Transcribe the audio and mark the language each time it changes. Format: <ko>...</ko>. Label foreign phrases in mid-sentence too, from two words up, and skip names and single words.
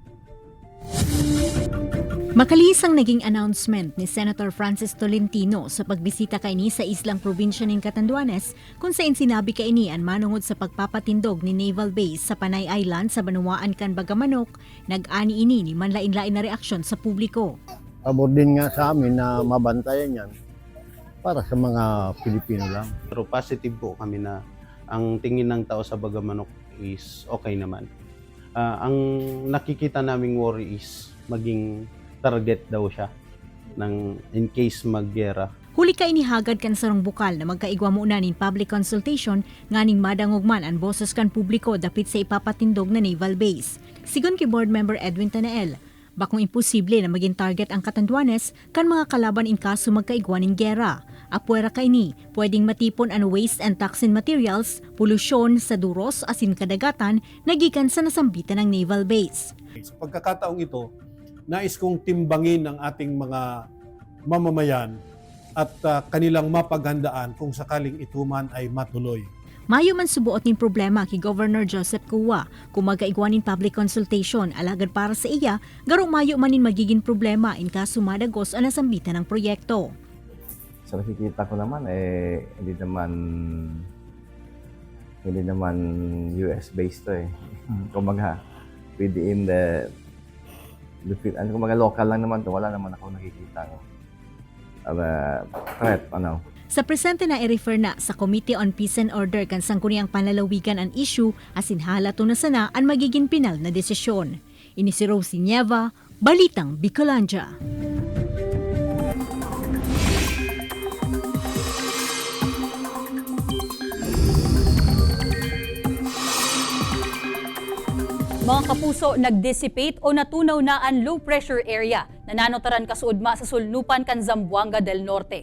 <bik>Makalis ang naging announcement ni Senator Francis Tolentino sa pagbisita kaini sa islang probinsya ng Catanduanes kung saan sinabi kaini ang manungod sa pagpapatindog ni</bik> <en>naval base</en> <bik>sa Panay Island sa Banwaan kan Bagamanok, nag-ani ini ni manlain-lain na reaksyon sa publiko.</bik> <tl>Pabor din nga sa amin na mabantayan yan para sa mga Pilipino lang. Pero positive po kami na ang tingin ng tao sa Bagamanok</tl> <en>is okay</en> <tl>naman. Ang nakikita naming</tl> <en>worry is</en> <tl>maging target daw siya ng</tl> <en>in case</en> <tl>magyera.</tl> <bik>Huli ka inihagad kan sarong bukal na magkaigwa muna nin</bik> <en>public consultation</en> <bik>nganing madangogman ang boses kan publiko dapit sa ipapatindog na</bik> <en>naval base.</en> <bik>Sigon kay</bik> <en>board member</en> <bik>Edwin Tanael, bakong imposible na maging target ang Catanduanes kan mga kalaban in kaso magkaigwa ning gera. Apuera kaini, pwedeng matipon ang</bik> <en>waste and toxin materials,</en> <bik>polusyon sa duros asin kadagatan nagikan sa nasambitan ng</bik> <en>naval base.</en> <tl>Sa pagkakataong ito, nais kong timbangin ang ating mga mamamayan at kanilang mapaghandaan kung sakaling ito man ay matuloy.</tl> <bik>Mayo man subuot ning problema kay Governor Joseph Cua kung magkaigwanin</bik> <en>public consultation</en> <bik>alagad para sa iya, garo mayo manin magiging problema in kaso madagos ang nasambitan ng proyekto.</bik> <tl>Sa nakikita ko naman hindi naman</tl> <en>US based</en> <tl>to Kumbaga</tl> <en>within the</en> <tl>kumbaga local lang naman to, wala naman ako nakikita threat,</tl> <bik>Sa presente na i-refer na sa Committee on Peace and Order kan sangkuniang panlalawigan ang issue asin halato na sana ang magiging pinal na desisyon. Ini si Rosie Nieva, Balitang Bicolanja. Mga kapuso, nag-dissipate o natunaw na ang</bik> <en>low pressure area</en> <bik>na nanotaran kasuudma sa sulnupan kan Zamboanga del Norte.</bik>